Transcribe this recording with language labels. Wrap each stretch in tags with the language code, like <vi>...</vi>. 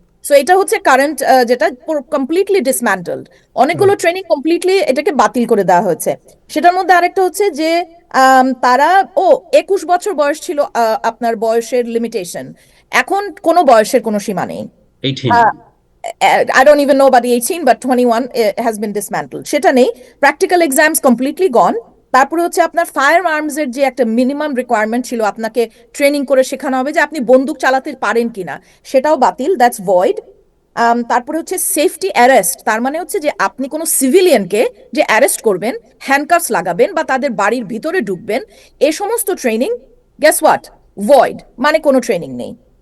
<bn>So এটা হচ্ছে current যেটা কমপ্লিটলি ডিসম্যান্টলড। অনেকগুলো ট্রেনিং কমপ্লিটলি এটাকে বাতিল করে দেওয়া হয়েছে। সেটার মধ্যে আরেকটা হচ্ছে যে তারা 21 বছর বয়স ছিল আপনার বয়সের লিমিটেশন, এখন কোনো বয়সের কোনো সীমা নেই। 18</bn> <en>I don't even know about the 18, but 21 has been dismantled.</en> <bn>সেটা নেই। প্র্যাকটিক্যাল এক্সামস কমপ্লিটলি গন। তারপরে হচ্ছে আপনার ফায়ার আর্মস এর যে একটা মিনিমাম রিকোয়ারমেন্ট ছিল, আপনাকে ট্রেনিং করে শেখানো হবে যে আপনি বন্দুক চালাতে পারেন কিনা, সেটাও বাতিল,</bn> <en>That's void.</en> <bn>তারপরে হচ্ছে সেফটি অ্যারেস্ট, তার মানে হচ্ছে যে আপনি কোনো সিভিলিয়ানকে যে অ্যারেস্ট করবেন, হ্যান্ডকাফস লাগাবেন বা তাদের বাড়ির ভিতরে ঢুকবেন, এ সমস্ত ট্রেনিং</bn> <en>guess what,</en> <bn>ভয়েড, মানে কোনো ট্রেনিং নেই।</bn>